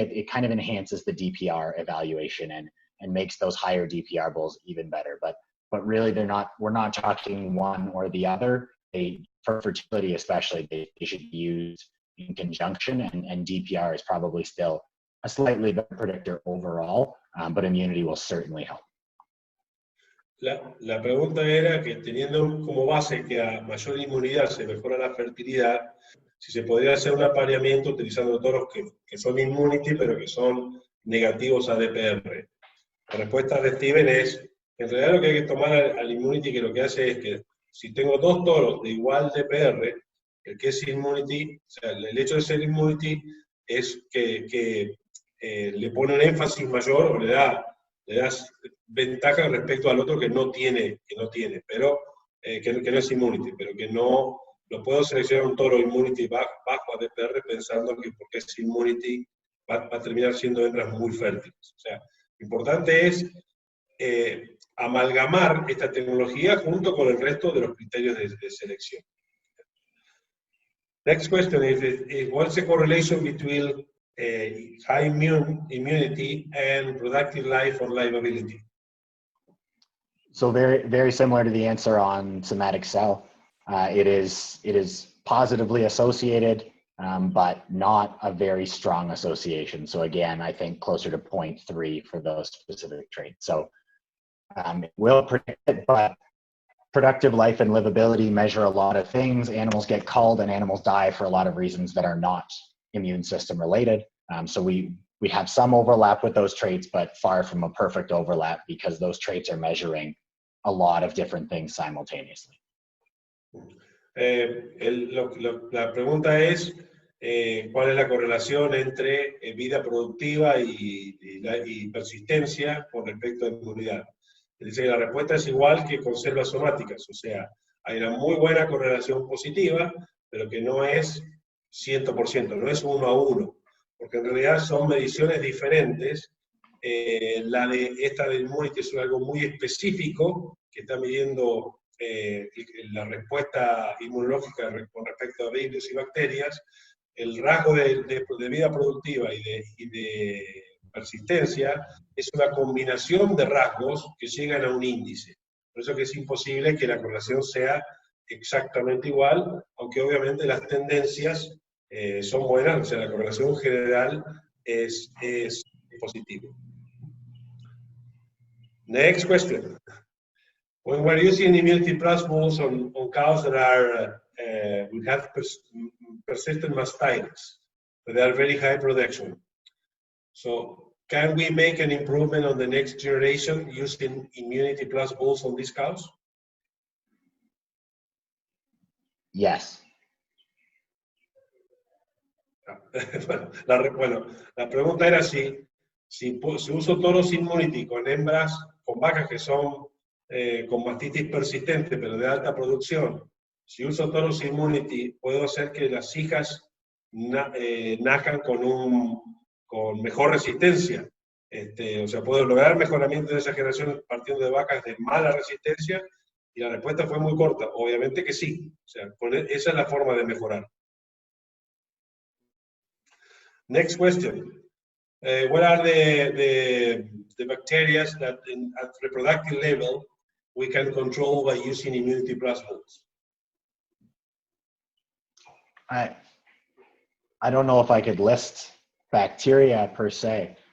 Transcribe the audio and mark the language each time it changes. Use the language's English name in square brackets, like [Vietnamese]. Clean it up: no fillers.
[English] It kind of enhances the DPR evaluation and makes those higher DPR bulls even better. But really, we're not talking one or the other. For fertility especially, they should be used in conjunction, and DPR is probably still a slightly better predictor overall, but immunity will certainly help. [Spanish] La pregunta era que teniendo como base que a mayor inmunidad se mejora la fertilidad, si se podría hacer un apareamiento utilizando toros que son immunity, pero que son negativos a DPR. La respuesta de Steven es, en realidad lo que hay que tomar al immunity, que lo que hace es que si tengo dos toros de igual DPR, el que es immunity, o sea, el hecho de ser immunity es que le pone un énfasis mayor o le das ventaja respecto al otro que no tiene, pero que no es immunity, pero que no lo puedo seleccionar un toro immunity bajo a DPR pensando que porque es immunity va a terminar siendo hembras muy fértiles. O sea, lo importante es amalgamar esta tecnología junto con el resto de los criterios de selección. [English] Next question is what's the correlation between high immunity and productive life or livability? So very, very similar to the answer on somatic cell. It is positively associated, but not a very strong association. So again, I think closer to 0.3 for those specific traits. So it will predict it, but productive life and livability measure a lot of things. Animals get culled and animals die for a lot of reasons that are not immune system related. So we have some overlap with those traits, but far from a perfect overlap because those traits are measuring a lot of different things simultaneously. [Spanish] La pregunta es cuál es la correlación entre vida productiva y persistencia con respecto a inmunidad. Dice que la respuesta es igual que con células somáticas, o sea, hay una muy buena correlación positiva, pero que no es 100%, no es 1 a 1, porque en realidad son mediciones diferentes. Esta de Immunity es algo muy específico, que está midiendo la respuesta inmunológica con respecto a virus y bacterias. El rasgo de vida productiva y de persistencia es una combinación de rasgos que llegan a un índice. Por eso que es imposible que la correlación sea exactamente igual, aunque obviamente las tendencias son buenas, o sea, la correlación general es positiva. [English] Next question. When we're using Immunity Plus bulls on cows that are we have persistent mastitis, but they are very high production. So can we make an improvement on the next generation using Immunity Plus bulls on these cows? Yes. [Spanish] Bueno, la pregunta era si uso toros Immunity con hembras, con vacas que son con mastitis persistente, pero de alta producción. Si uso toros Immunity, puedo hacer que las hijas nazcan con con mejor resistencia. O sea, ¿puedo lograr mejoramiento de esa generación partiendo de vacas de mala resistencia? Y la respuesta fue muy corta. Obviamente que sí. O sea, esa es la forma de mejorar. [English] Next question. What are the bacteria that at reproductive level we can control by using Immunity Plus bulls? I don't know if I could list bacteria per se.